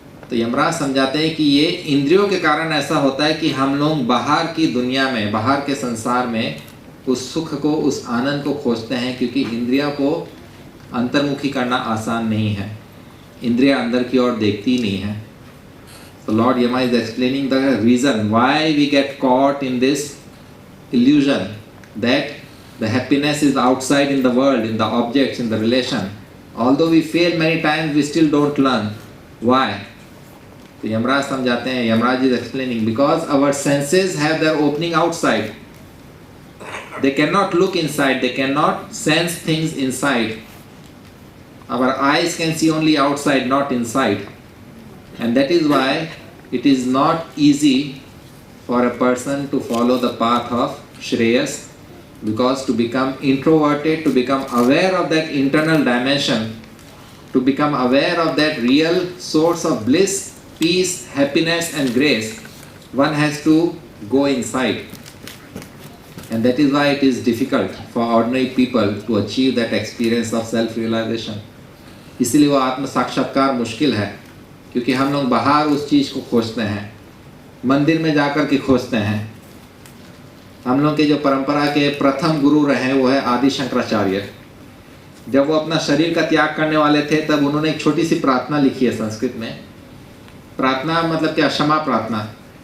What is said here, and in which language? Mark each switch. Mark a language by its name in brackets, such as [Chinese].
[Hindi] तो यमराज समझाते हैं कि ये इंद्रियों के कारण ऐसा होता है कि हम लोग बाहर की दुनिया में, बाहर के संसार में उस सुख को, उस आनंद को खोजते हैं, क्योंकि इंद्रियों को अंतर्मुखी करना आसान नहीं है. इंद्रियां अंदर की ओर देखती नहीं है. [English] So Lord Yama is explaining the reason why we get caught in this illusion that the happiness is outside in the world, in the objects, in the relation. Although we fail many times, we still don't learn. Why? [Hindi] तो यमराज समझाते हैं, [English] Yamraj is explaining, because our senses have their opening outside. They cannot look inside, they cannot sense things inside. Our eyes can see only outside, not inside. And that is why it is not easy for a person to follow the path of Shreyas, because to become introverted, to become aware of that internal dimension, to become aware of that real source of bliss, peace, happiness and grace, one has to go inside. And that is why it is difficult for ordinary people to achieve that experience of self-realization. [Hindi] इसलिए वो आत्म साक्षात्कार मुश्किल है, क्योंकि हम लोग बाहर उस चीज़ को खोजते हैं, मंदिर में जाकर के खोजते हैं. हम लोग के जो परंपरा के प्रथम गुरु रहे वो है आदि शंकराचार्य. जब वो अपना शरीर का त्याग करने वाले थे तब उन्होंने एक छोटी सी प्रार्थना लिखी है संस्कृत में. प्रार्थना मतलब क्या? क्षमा प्रार्थना.